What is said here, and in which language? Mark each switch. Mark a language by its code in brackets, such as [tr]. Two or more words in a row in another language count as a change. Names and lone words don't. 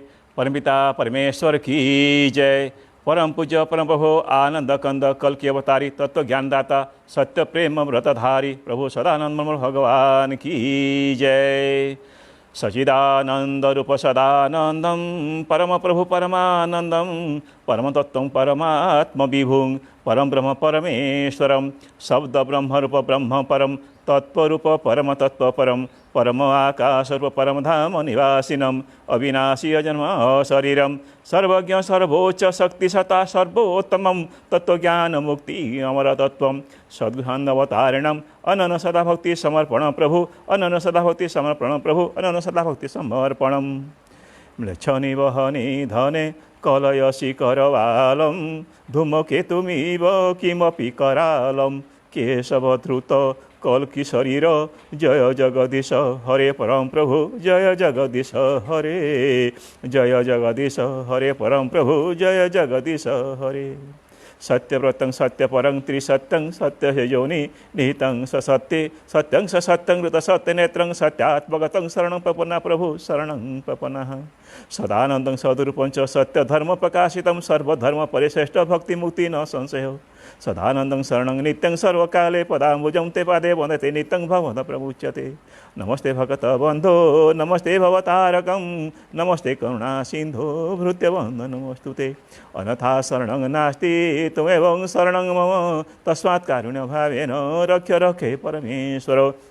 [hi] परमपिता परमेश्वर की जय। परम पूज्य परम प्रभु आनंद कंद कल की अवतारी तत्व ज्ञानदाता सत्य प्रेम व्रतधारी प्रभु सदानंद भगवान की जय। [sa] सचिदानंद रूप सदानंदम परम प्रभु परमानंदम परम तत्व परमात्म विभुं परम ब्रह्म परमेश्वरम शब्द ब्रह्म रूप ब्रह्म परम तत्वरूप परम तत्व परम परम आकाश रूप परम धाम निवासिनम अविनाशी अजन्म शरीरम सर्वज्ञ सर्वोच्च शक्ति सता सर्वोत्तमं तत्वज्ञान मुक्ति अमर तत्व सद्गुहानवतारिणम अनन सदा भक्ति समर्पण प्रभु अनन सदा भक्ति समर्पण प्रभु अनन सदा भक्ति समर्पणम म्लेच्छनि वहनि धने कलयसि करवालं धूमकेतुमिव किमपि करालं केशवधृत कल्कि शरीर जय जगदीश हरे परम प्रभु जय जगदीश हरे जय जगदीश हरे परम प्रभु जय जगदीश हरे सत्यव्रतं सत्यपरं त्रिसत्यं सत्ययोनि निहितं स सत्ये सत्यं स सत्यं ऋत सत्यनेत्रं सत्यात्मगतं शरणं प्रपन्ना प्रभु शरणं प्रपन्नः सदानन्दं सद्रूपं च सत्यधर्म प्रकाशितं सर्वधर्म परिश्रेष्ठ भक्ति मुक्ति न संशयो सदानन्दं शरणं नित्यं सर्वकाले पदाम्बुजं ते पादे वन्दते नित्यं भवद प्रमुच्यते नमस्ते भगतबन्धो नमस्ते भवतारकं नमस्ते करुणासिन्धो भृत्यवन्दनं नमस्तुते अन्यथा शरणं नास्ति त्वमेव शरणं मम तस्मात् कारुण्यभावेन रक्ष रक्षे परमेश्वर